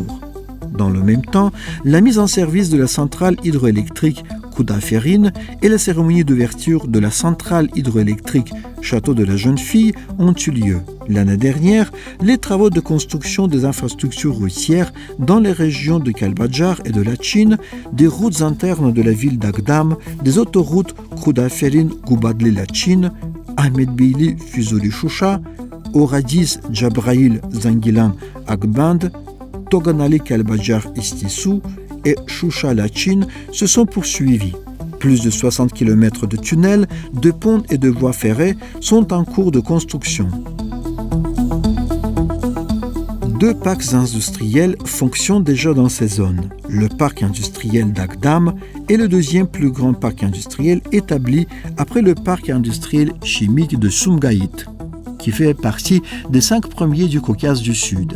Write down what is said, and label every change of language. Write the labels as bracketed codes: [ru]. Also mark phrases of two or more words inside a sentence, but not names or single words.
[fr] Dans le même temps, la mise en service de la centrale hydroélectrique Khudaferin et la cérémonie d'ouverture de la centrale hydroélectrique Château de la Jeune Fille ont eu lieu. L'année dernière, les travaux de construction des infrastructures routières dans les régions de Kalbadjar et de Lachin, des routes internes de la ville d'Agdam, des autoroutes Khudaferin-Gubadli-Lachin, Ahmed Beyli Fuzuli-Shusha, Oradis Jabrail Zangilan-Agband, Toganali Kalbadjar Istisou et Shusha-Lachin se sont poursuivis. Plus de 60 km de tunnels, de ponts et de voies ferrées sont en cours de construction. 2 parcs industriels fonctionnent déjà dans ces zones. Le parc industriel d'Agdam est le deuxième plus grand parc industriel établi après le parc industriel chimique de Sumgait, qui fait partie des 5 premiers du Caucase du Sud.